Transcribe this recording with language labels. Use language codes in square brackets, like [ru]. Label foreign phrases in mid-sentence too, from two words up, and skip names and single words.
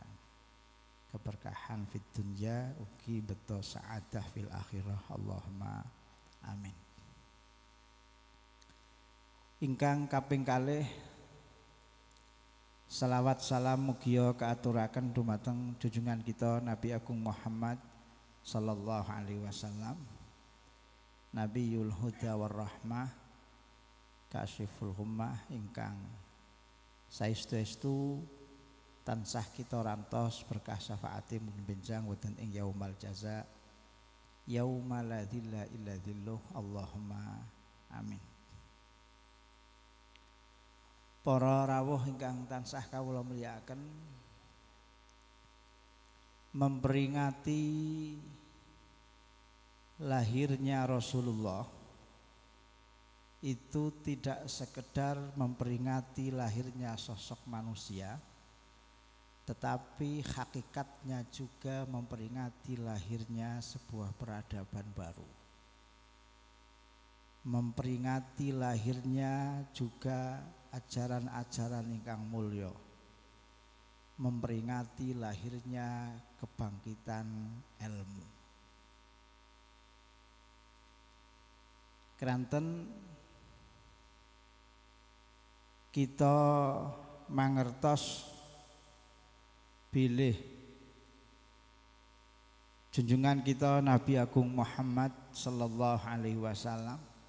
[jv] Keberkahan [ar] في الدنيا [jv] ugi beto [ar] سعادة في الآخرة. اللهم آمين. [jv] Ingkang kaping kalih selawat salam mugia kaaturaken dumateng junjungan kita Nabi Agung Muhammad [ar] صلى الله عليه وسلم, نبي الهدى والرحمة, كاشف الغمة [jv] ingkang saestu-estu tansah kita rantos berkah syafaati mugi benjang wonten ing [ar] يوم الجزاء يوم لا ظل إلا ظله. اللهم آمين. [jv] Para rawuh ingkang tansah kawula mulyakaken, [id] memperingati lahirnya Rasulullah itu tidak sekedar memperingati lahirnya sosok manusia, tetapi hakikatnya juga memperingati lahirnya sebuah peradaban baru, memperingati lahirnya juga ajaran-ajaran [jv] ingkang mulya, [id] memperingati lahirnya kebangkitan ilmu. [jv] Keranten kita mangertos bilih junjungan kita Nabi Agung Muhammad [ar] صلى الله عليه وسلم